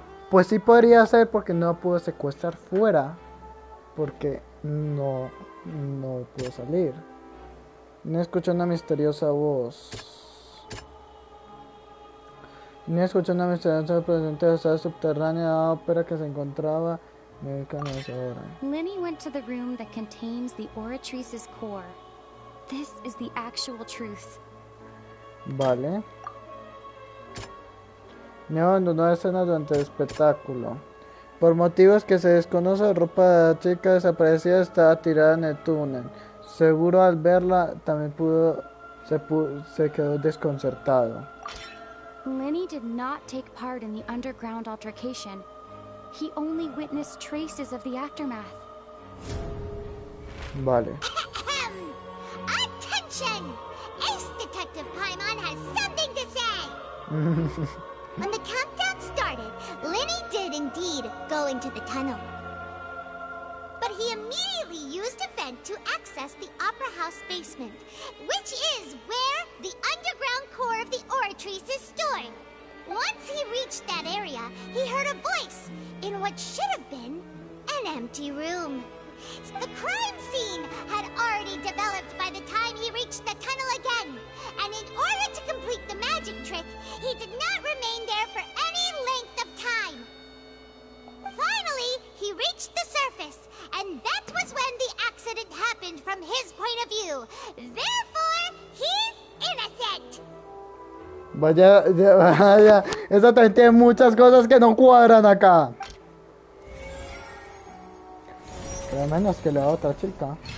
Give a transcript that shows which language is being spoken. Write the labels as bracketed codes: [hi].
[es] Pues sí podría ser porque no pudo secuestrar fuera. Porque no pudo salir. No escuchó una misteriosa voz. No escuchó una misteriosa voz presente de la sala subterránea de la ópera que se encontraba en el canal ahora. [en] Linney went to the room that contains the oratrice's core. This is the actual truth. [es] Vale. No abandonó la escena durante el espectáculo. Por motivos que se desconoce, la ropa de la chica desaparecida estaba tirada en el túnel. Seguro al verla también se quedó desconcertado. [en] Linney did not take part in the underground altercation. He only witnessed traces of the aftermath. [es] Vale. [en] Attention! Ace Detective Paimon has something to say! When the countdown started, Linney did indeed go into the tunnel. But he immediately used a vent to access the Opera House basement, which is where the underground core of the Oratrice is stored. Once he reached that area, he heard a voice in what should have been an empty room. The crime scene had already developed by the time he reached the tunnel again, and in order to complete the magic trick, he did not remain there for any length of time. Finally, he reached the surface, and that was when the accident happened from his point of view. Therefore, he's innocent. [es] Vaya, vaya, esa también tiene muchas cosas que no cuadran acá. Pero menos que la otra chica.